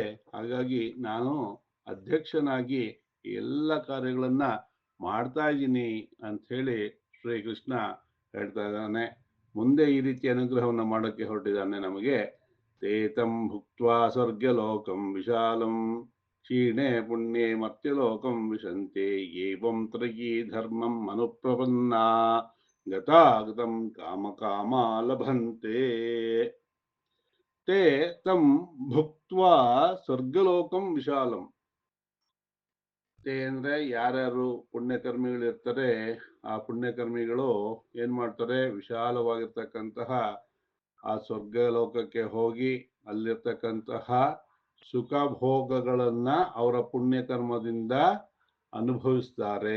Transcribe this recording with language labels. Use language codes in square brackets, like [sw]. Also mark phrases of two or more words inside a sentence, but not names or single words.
[kn] ಹಾಗಾಗಿ ನಾನು ಅಧ್ಯಕ್ಷನಾಗಿ ಎಲ್ಲ ಕಾರ್ಯಗಳನ್ನ ಮಾಡ್ತಾ ಇದ್ದೀನಿ ಅಂತ ಹೇಳಿ ಶ್ರೀಕೃಷ್ಣ ಹೇಳ್ತಾ ಇದ್ದಾನೆ. ಮುಂದೆ ಈ ರೀತಿ ಅನುಗ್ರಹವನ್ನು ಮಾಡೋಕ್ಕೆ ಹೊರಟಿದ್ದಾನೆ ನಮಗೆ. [sa] ತೇತಂ ಭುಕ್ತ್ವಾ ಸ್ವರ್ಗಲೋಕಂ ವಿಶಾಲಂ क्षीणे पुण्ये मर्त्यलोकं विशन्ते एवं त्रयी धर्मम् अनुप्रपन्ना गतागतं कामकामा लभन्ते ते तं भुक्त्वा ಸ್ವರ್ಗಲೋಕಂ ವಿಶಾಲಂ. [kn] ते ಅಂದ್ರೆ ಯಾರ್ಯಾರು ಪುಣ್ಯಕರ್ಮಿಗಳು ಇರ್ತಾರೆ, ಆ ಪುಣ್ಯಕರ್ಮಿಗಳು ಏನ್ ಮಾಡ್ತಾರೆ, ವಿಶಾಲವಾಗಿರ್ತಕ್ಕಂತಹ ಆ ಸ್ವರ್ಗ ಲೋಕಕ್ಕೆ ಹೋಗಿ ಅಲ್ಲಿರ್ತಕ್ಕಂತಹ ಸುಖ ಭೋಗಗಳನ್ನ ಅವರ ಪುಣ್ಯಕರ್ಮದಿಂದ ಅನುಭವಿಸ್ತಾರೆ.